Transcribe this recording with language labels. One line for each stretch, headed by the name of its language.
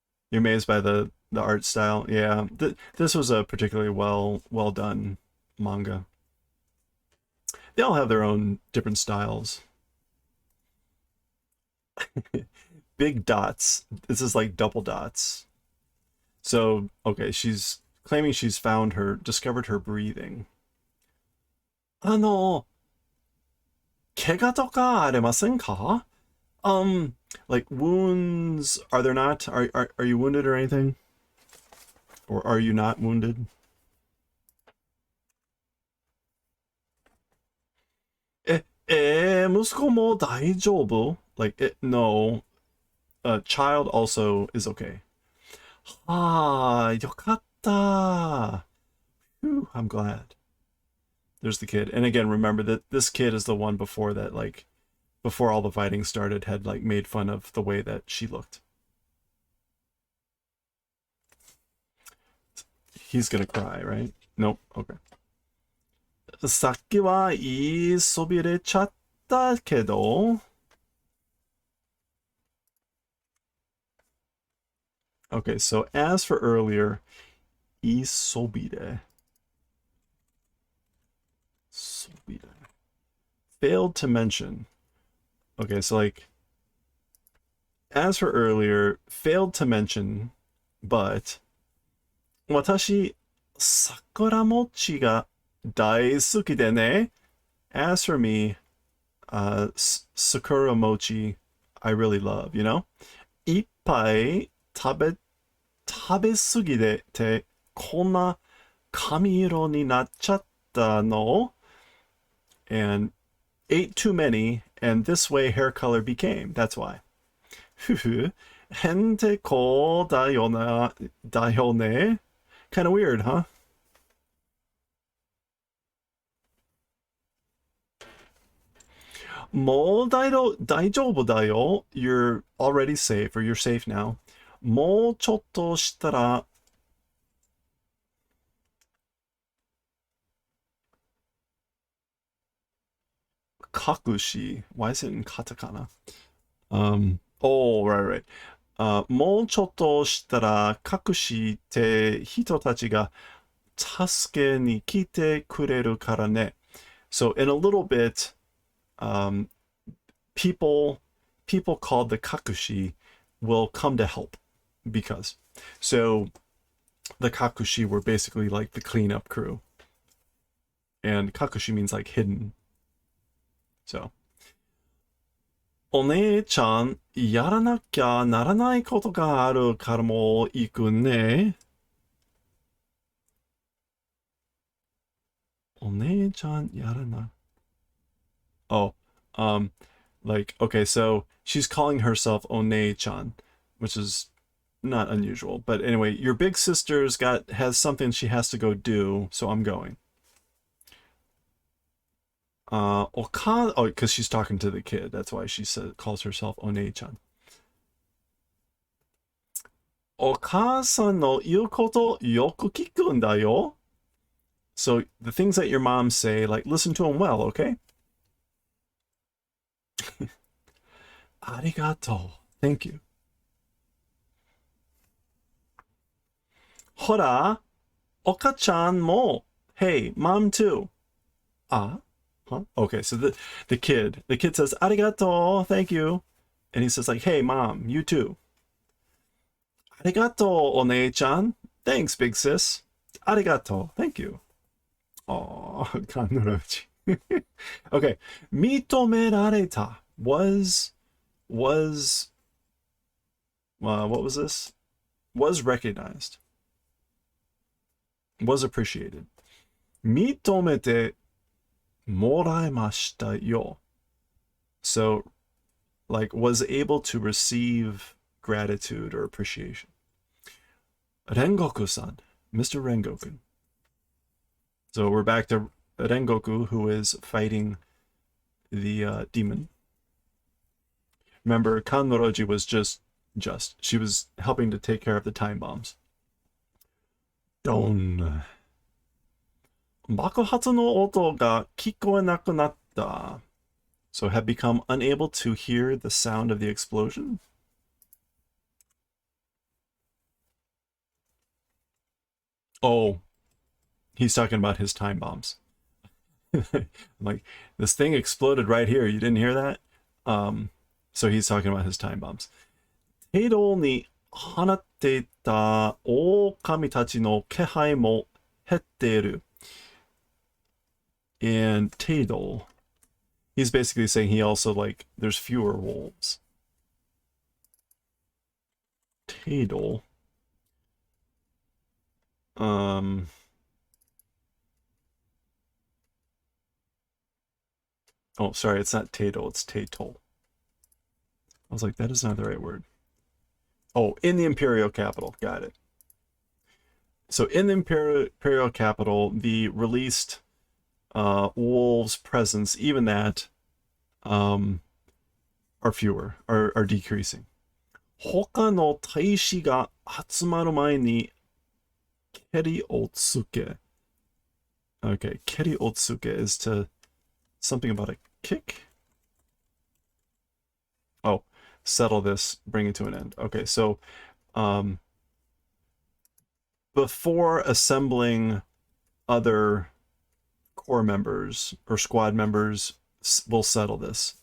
English: You're amazed by the art style? Yeah. This was a particularly well done manga. They all have their own different styles. Big dots. This is like double dots. So, okay, she's claiming she's discovered her breathing.
Japanese: 怪我とかありませんか?
English: Like wounds, are there not? Are you wounded or anything? Or are you not wounded?
Japanese: Musuko mo daijoubu?
English: Like, no. A child also is okay.
Japanese: Ah, yokatta.
English: Whew, I'm glad. There's the kid. And again, remember that this kid is the one before that, like, before all the fighting started, had, like, made fun of the way that she looked. He's gonna cry, right? Nope. Okay.
Japanese: さっきは言いそびれちゃったけど.
English: Okay, so as for earlier, isobire. Failed to mention. Okay, so like, as for earlier, failed to mention, but
Japanese: 私、桜餅が大好きでね.
English: As for me, sakura mochi, I really love, you know?
Japanese: いっぱい食べすぎて、こんな髪色になっちゃったの?
English: And ate too many, and this way hair color became. That's why.
Japanese: ふふ、へんてこだよね.
English: Kind of weird, huh?
Japanese: Mo daijoubu da yo.
English: You're already safe, or you're safe now.
Japanese: Mo chotto shitara.
English: Kakushi. Why is it in katakana? Oh, right.
Japanese: もうちょっとしたら隠して人たちが助けに来てくれるからね.
English: So in a little bit, people called the kakushi will come to help because. So the kakushi were basically like the cleanup crew. And kakushi means like hidden. So.
Japanese: お姉ちゃん、やらなきゃならないことがあるからもう行くね。お姉ちゃん、やらな。
English: Oh, Like, okay, so she's calling herself One-chan, which is not unusual. But anyway, your big sister's has something she has to go do, so I'm going. Oh, because she's talking to the kid. That's why she calls herself One-chan.
Japanese: お母さんの言うことよく聞くんだよ.
English: So the things that your mom say, like, listen to them well, okay?
Japanese: ありがとう.
English: Thank you.
Japanese: ほら、お母ちゃんも.
English: Hey, mom too. Ah? Huh? Okay, so the kid says,
Japanese: ありがとう,
English: thank you. And he says, like, hey, mom, you too.
Japanese: ありがとう, お姉ちゃん.
English: Thanks, big sis.
Japanese: ありがとう,
English: thank you. Oh, kanroji. Okay,
Japanese: 認められた
English: was what was this? Was recognized. Was appreciated.
Japanese: 認めてもらいましたよ.
English: So, like, was able to receive gratitude or appreciation. Rengoku-san, Mr. Rengoku. So we're back to Rengoku, who is fighting the demon. Remember, Kanroji was just. She was helping to take care of the time bombs. Don.
Japanese: 爆発の音が聞こえなくなった.
English: So have become unable to hear the sound of the explosion? Oh, he's talking about his time bombs. Like, this thing exploded right here. You didn't hear that? So he's talking about his time bombs.
Japanese: 程度に放っていた狼たちの気配も減っている.
English: And Teidol, he's basically saying he also, like, there's fewer wolves. Teidol. Oh, sorry, it's not Teidol, it's Teitol. I was like, that is not the right word. Oh, in the Imperial Capital. Got it. So in the Imperial Capital, the released wolves' presence, even that, are fewer, are decreasing.
Japanese: 他の大使が集まる前に蹴りをつけ.
English: Okay,
Japanese: 蹴りをつけ
English: is to something about a kick? Oh, settle this, bring it to an end. Okay, so before assembling other core members or squad members, we'll settle this.